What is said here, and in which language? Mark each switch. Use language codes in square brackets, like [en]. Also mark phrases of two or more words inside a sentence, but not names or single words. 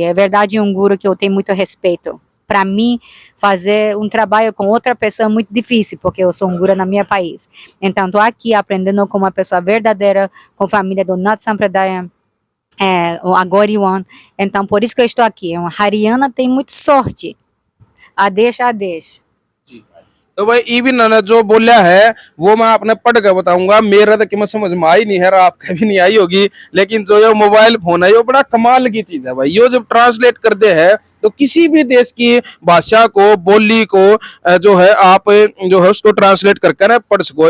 [pt] É verdade, um guru que eu tenho muito respeito. Para mim, fazer um trabalho com outra pessoa é muito difícil, porque eu sou um guru no meu país. Então, estou aqui aprendendo com uma pessoa verdadeira, com a família do Nat Sampradaya, o Agoriwan. Então, por isso que eu estou aqui. A Haryana tem muita sorte. [hi] आदेश, आदेश. तो भाई इवन ने जो बोला है वो मैं आपने पढ़ के बताऊंगा। मेरा तो कि समझ में आई नहीं है, आपका भी नहीं आई होगी, लेकिन जो ये मोबाइल फोन है ये बड़ा कमाल की चीज है भाई। ये जब ट्रांसलेट कर दे है तो किसी भी देश की भाषा को बोली को जो है आप जो है उसको ट्रांसलेट करके ना पढ़ सको।